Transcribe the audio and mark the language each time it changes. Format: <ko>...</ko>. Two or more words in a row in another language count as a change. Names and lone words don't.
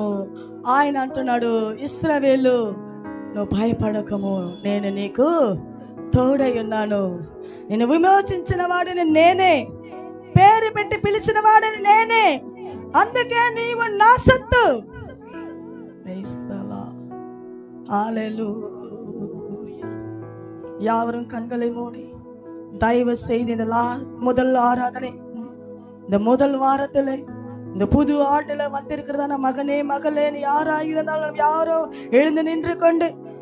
<te>ఆయన అంటున్నాడు, ఇశ్రాయేలు నువ్వు భయపడకము, నేను నీకు తోడై ఉన్నాను, నేను విమోచించిన వాడిని నేనే, పేరు పెట్టి పిలిచిన వాడిని నేనే, అందుకే నీవు నా సత్తు. హల్లెలూయా.</te> <ta>யாவரும் கண்களை மூடி தயவு செய்து முதல் ஆராதனை, இந்த முதல் வாரத்துல, இந்த புது ஆண்டுல வந்திருக்கிறதான மகனே மகளே யாரா இருந்தாலும் யாரோ எழுந்து நின்று கொண்டு</ta>